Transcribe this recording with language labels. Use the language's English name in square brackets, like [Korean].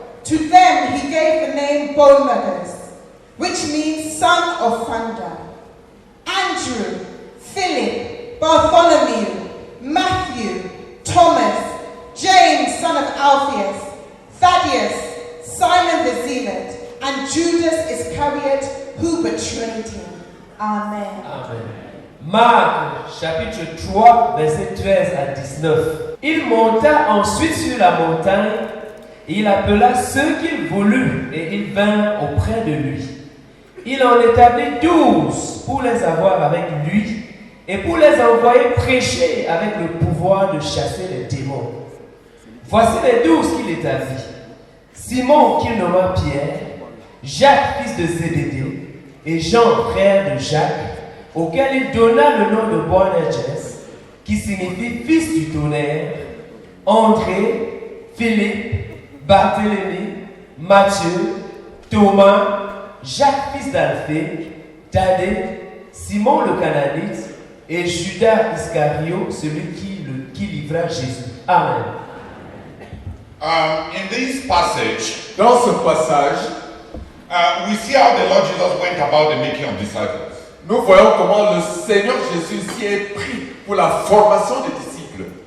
[English] To them he gave the name Boanerges, which means son of thunder; Andrew, Philip, Bartholomew, Matthew, Thomas, James, son of Alphaeus, Thaddeus, Simon the Zealot, and Judas Iscariot, who betrayed him. Amen. Amen. [French] Marc, chapitre 3, versets 13 à 19. Il monta ensuite sur la montagne, et il appela ceux qu'il voulut, et ils vinrent auprès de lui. Il en établit 12 pour les avoir avec lui, et pour les envoyer prêcher avec le pouvoir de chasser les démons. Voici les 12 qu'il établit: Simon, qu'il nomma Pierre, Jacques, fils de Zébédée, et Jean, frère de Jacques, auquel il donna le nom de Boanerges, qui signifie fils du tonnerre, André, Philippe, Barthélemy, Matthieu, Thomas, Jacques, fils d'Alphée, Thaddée, Simon le Cananite, et Judas Iscariot, celui qui livra Jésus. Amen. [English] In this passage, [French] Dans ce passage, [English] we see how the Lord Jesus went about the making of disciples. [French] nous voyons comment le Seigneur Jésus s'y est pris pour la formation des disciples.